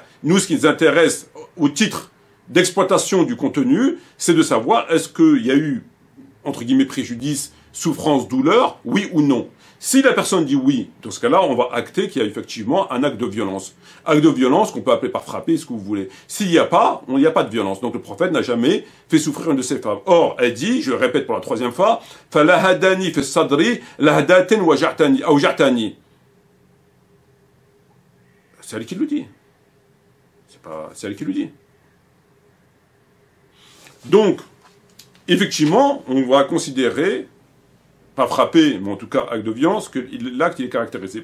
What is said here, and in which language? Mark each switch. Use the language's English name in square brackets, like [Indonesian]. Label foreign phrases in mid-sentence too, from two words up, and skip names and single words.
[French] Nous, ce qui nous intéresse au titre d'exploitation du contenu, c'est de savoir est-ce qu'il y a eu, entre guillemets, préjudice souffrance, douleur, oui ou non. Si la personne dit oui, dans ce cas-là, on va acter qu'il y a effectivement un acte de violence. Acte de violence qu'on peut appeler par frapper, ce que vous voulez. S'il n'y a pas, il n'y a pas de violence. Donc le prophète n'a jamais fait souffrir une de ses femmes. Or, elle dit, je le répète pour la troisième fois, « [Arabic] فلهدني في صدري لهدة أوجعتني [French] » C'est elle qui le dit. C'est elle qui le dit. Donc, effectivement, on va considérer, pas frapper, mais en tout cas acte de violence, que l'acte est caractérisé.